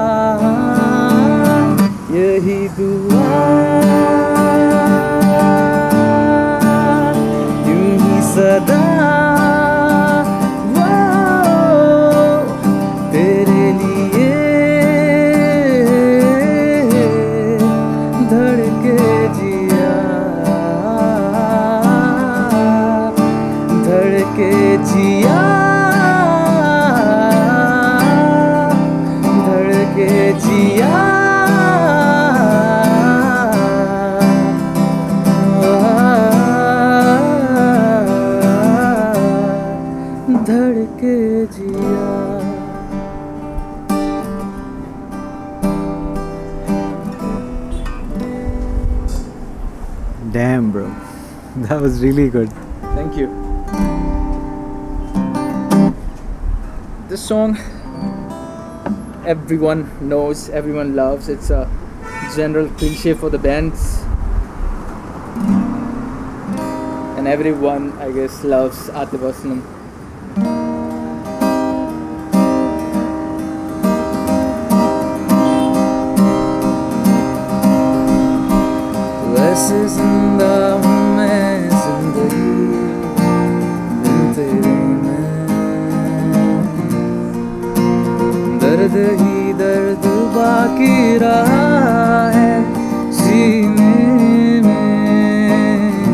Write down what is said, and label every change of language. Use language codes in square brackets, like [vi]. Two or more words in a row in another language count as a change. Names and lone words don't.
[hi] यही दुआ यूं ही सदा वो तेरे लिए धड़के जिया, धड़के जिया, धड़के जिया, धड़के जिया। [en] Damn, bro. That was really good. Thank you. This song everyone knows, everyone loves. It's a general cliche for the bands, and everyone, I guess, loves Atif Aslam. [hi] वैसे जिंदा हूँ मैं जिंदगी बिन तेरे में, दर्द ही दर्द बाकी रहा है सीने में,